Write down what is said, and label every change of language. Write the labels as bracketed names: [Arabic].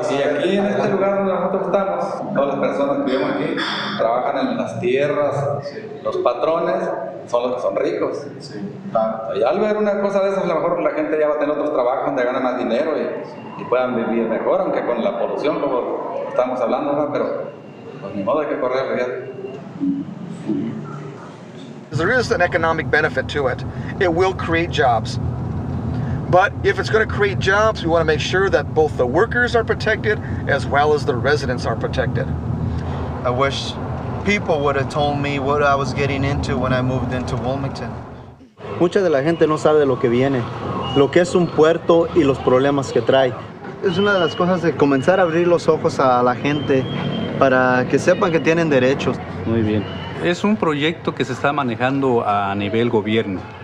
[Spanish] y aquí en este lugar donde nosotros estamos, todas las personas que vivimos aquí trabajan en las tierras, los patrones son los que son ricos. Y al ver una cosa de esas, a lo mejor la gente ya va a tener otros trabajos donde ganan más dinero y puedan vivir mejor, aunque con la polución, como estamos hablando, ¿verdad? Pero pues ni modo, hay que correr el riesgo. [English] There is an economic benefit to it. It will create jobs. But if it's going to create jobs, we want to make sure that both the workers are protected as well as the residents are protected. I wish people would have told me what I was getting into when I moved into Wilmington. [Spanish] Mucha de la gente no sabe de lo que viene, lo que es un puerto y los problemas que trae. Es una de las cosas de comenzar a abrir los ojos a la gente para que sepan que tienen derechos. Muy bien. Es un proyecto que se está manejando a nivel gobierno.